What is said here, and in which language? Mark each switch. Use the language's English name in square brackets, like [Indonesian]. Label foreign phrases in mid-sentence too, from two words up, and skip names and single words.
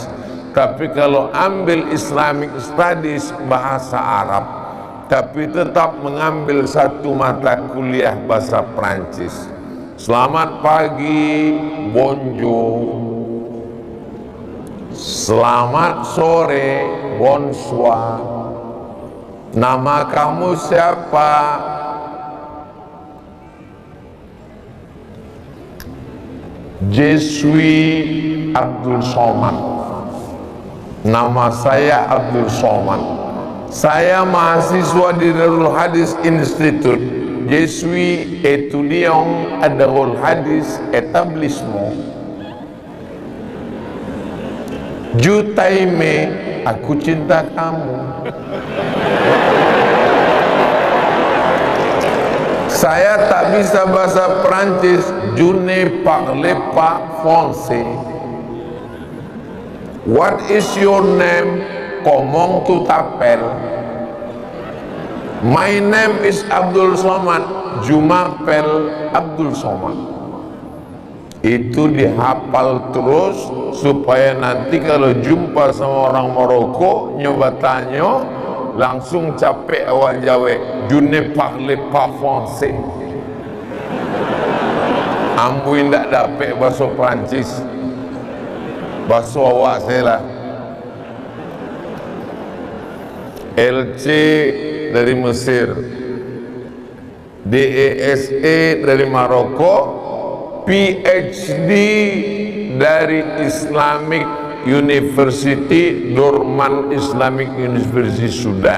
[Indonesian] Tapi kalau ambil [English] Islamic Studies [Indonesian] bahasa Arab, tapi tetap mengambil satu mata kuliah bahasa Perancis. Selamat pagi, bonjour. Selamat sore, bonsoir. Nama kamu siapa? [French] Je suis Abdul Somad. [Indonesian] Nama saya Abdul Somad. Saya mahasiswa di Darul Hadis Institute. [French] Je suis étudiant à Darul Hadis établissement. [Indonesian] Jutaime, aku cinta kamu. Saya tak bisa bahasa Perancis. [French] Je ne parle pas français. [English] What is your name? [French] Comment tu t'appelles? [English] My name is Abdul Somad. [French] Je m'appelle [Indonesian] Abdul Somad. Itu dihafal terus supaya nanti kalau jumpa sama orang Maroko nyoba tanya langsung capek awak jawab [French] je ne parle pas français. [Minangkabau] Ambu indak dapat bahasa Perancis, bahasa awak saya lah. [Indonesian] LC dari Mesir, DESE dari Maroko, PhD dari Islamic University, Dorman Islamic University Sudan.